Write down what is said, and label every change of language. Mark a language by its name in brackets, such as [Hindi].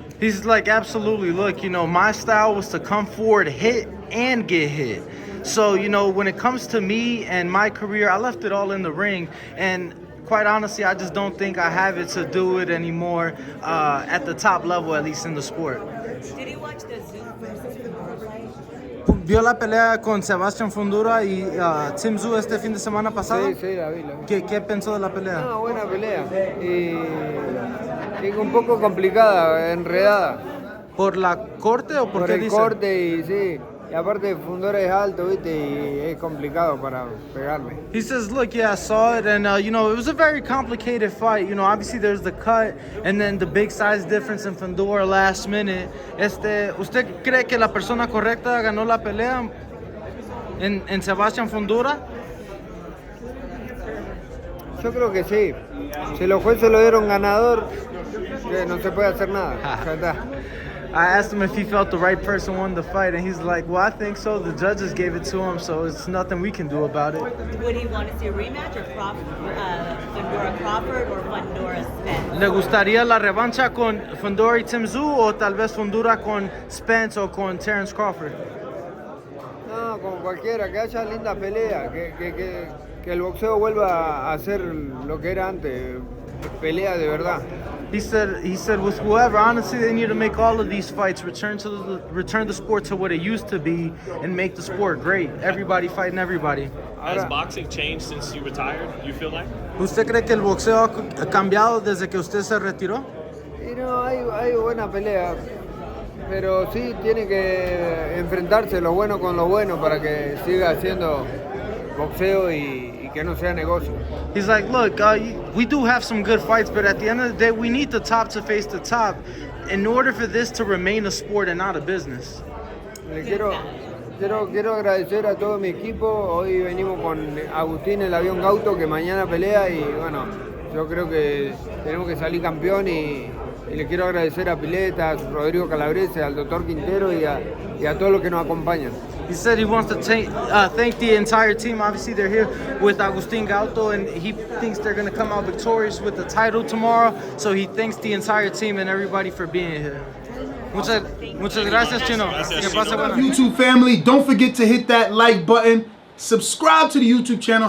[English] He's like, absolutely, look, you know, my style was to come forward, hit, and get hit. So, you know, when it comes to me and my career, I left it all in the ring, and quite honestly, I just don't think I have it to do it anymore at the top level, at least in the sport. Did you watch the Zoom versus Fundora fight? [Spanish] ¿Vio la pelea con Sebastián Fundora y Tim Tszyu este fin de semana pasado? Sí, la vi. ¿Qué pensó de la pelea? No, buena pelea. Y un poco complicada, enredada. ¿Por la corte o por qué el dice? Corte y sí. Y aparte Fundora es alto, ¿viste? Y es complicado para pegarme. [English] He says, look, yeah, I saw it, and, you know, it was a very complicated fight. You know, obviously there's the cut, and then the big size difference in Fundora last minute. [Spanish] ¿Usted cree que la persona correcta ganó la pelea en Sebastián Fundora? Yo creo que sí. Si los jueces lo dieron ganador, que no se puede hacer nada. Ya está. [English] I asked him if he felt the right person won the fight, and he's like, well, I think so. The judges gave it to him, so it's nothing we can do about it. Would he want to see a rematch or Fundora Crawford or Fundora Spence? [Spanish] ¿Le gustaría la revancha con Fundora y Tim Tszyu o tal vez Fundora con Spence o con Terence Crawford? No, con cualquiera, que haya linda pelea, que el boxeo vuelva a ser lo que era antes, pelea de verdad. [English] He said with whoever, honestly, they need to make all of these fights return the sport to what it used to be and make the sport great. Everybody fighting everybody. Has boxing changed since you retired, you feel like? [Spanish] ¿Usted cree que el boxeo ha cambiado desde que usted se retiró? Y no, hay buena pelea, pero sí tiene que enfrentarse lo bueno con lo bueno para que siga haciendo boxeo y que no sea negocio. [English] He's like, look, we do have some good fights, but at the end of the day, we need the top to face the top in order for this to remain a sport and not a business. [Spanish] Le quiero agradecer a todo mi equipo. Hoy venimos con Agustín, el avión Gauto, que mañana pelea y bueno, yo creo que tenemos que salir campeón y le quiero agradecer a Pileta, a Rodrigo Calabrese, al doctor Quintero y a todos los que nos acompañan. [English] He said he wants to thank the entire team. Obviously, they're here with Agustin Gauto, and he thinks they're going to come out victorious with the title tomorrow. So he thanks the entire team and everybody for being here. [Spanish] Muchas gracias, Chino. Que pase buena. [English] YouTube family, don't forget to hit that like button. Subscribe to the YouTube channel.